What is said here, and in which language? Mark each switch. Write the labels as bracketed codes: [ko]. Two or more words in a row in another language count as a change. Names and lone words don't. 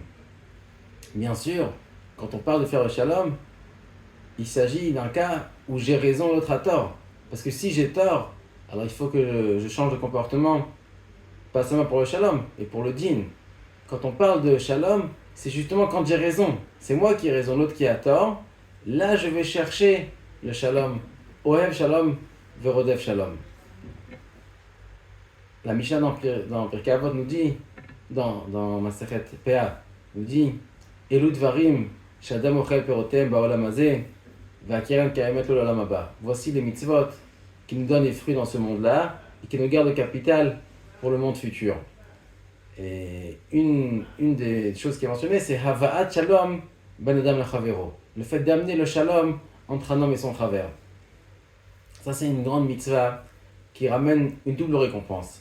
[fr] Bien sûr, quand on parle de faire le Shalom, il s'agit d'un cas où j'ai raison, l'autre a tort. Parce que si j'ai tort, alors il faut que je change de comportement. Pas seulement pour le shalom, et pour le din. Quand on parle de shalom, c'est justement quand j'ai raison. C'est moi qui ai raison, l'autre qui a tort. Là, je vais chercher le shalom. [he] אוהב שלום ורודף שלום. [fr] La Mishnah dans Pirkei Avot nous dit, dans Masechet Pea, nous dit [he] אלו דברים שאדם אוכל פירותיהם בעולם הזה והקרן קיימת לו לעולם הבא. [fr] Voici les mitzvot qui nous donnent les fruits dans ce monde-là et qui nous gardent le capital pour le monde futur. Et une des choses qui est mentionnée, c'est [he] הבאת שלום בין אדם לחברו. [fr] Le fait d'amener le Shalom entre un homme et son chaver. Ça, c'est une grande mitzvah qui ramène une double récompense.